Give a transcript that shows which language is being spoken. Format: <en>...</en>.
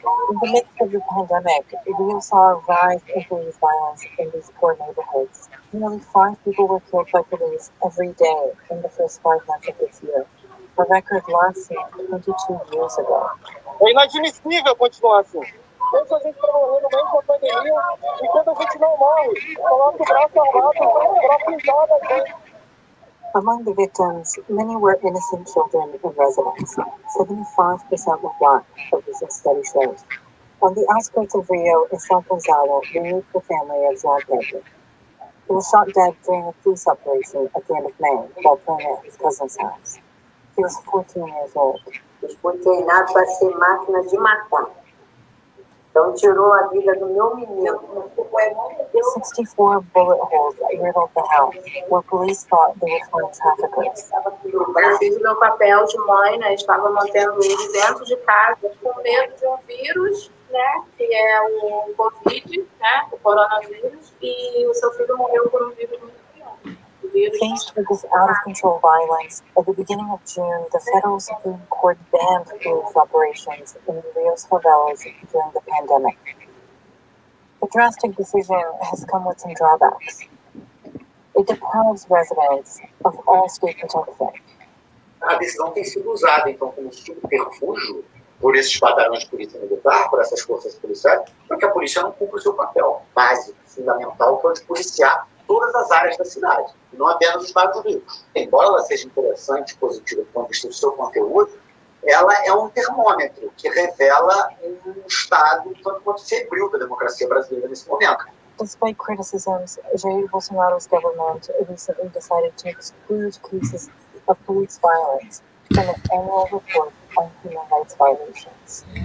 <en>In the midst of the pandemic, Rio saw a rise in police violence in these poor neighborhoods. Nearly 5 people were killed by police every day in the first 5 months of this year, a record last seen 22 years ago.</en> <pt>É inadmissível continuar assim. Deixa a gente para morrer no meio da pandemia e quando a gente não morre, coloca o braço armado para pisar da gente.</pt> <en>Among the victims, many were innocent children and residents. 75% were black, a recent study shows. On the outskirts of Rio is Afro-Brazilian, the nuclear family of João Pedro. He was shot dead during a police operation at the end of May while playing at his cousin's house. He was 14 years old.</en> <pt>Eles foram treinados para ser máquinas de matar. Então tirou a vida do meu menino.</pt> <en>64 bullet holes riddled the house, where police thought they would find traffickers.</en> <pt>Eu fiz o meu papel de mãe, né? Estava mantendo ele dentro de casa, com medo de um vírus, né? Que é o Covid, né? O coronavírus, e o seu filho morreu por um vírus muito pior.</pt> <en>Faced with this out-of-control violence, at the beginning of June, the Federal Supreme Court banned police operations in Rio's favelas during the pandemic. The drastic decision has come with some drawbacks. It deprives residents of all state protection.</en> <pt>A decisão tem sido usada, então, como subterfúgio por esses batalhões de polícia militar, por essas forças policiais, para que a polícia não cumpra o seu papel básico, fundamental, que é o de policiar todas as áreas da cidade, não apenas os bairros ricos. Embora ela seja interessante, positiva do ponto de vista do seu conteúdo, ela é um termômetro que revela um estado tanto quanto febril da democracia brasileira nesse momento.</pt> <en>Despite criticisms, Jair Bolsonaro's government recently decided to exclude cases of police violence from an annual report on human rights violations.</en>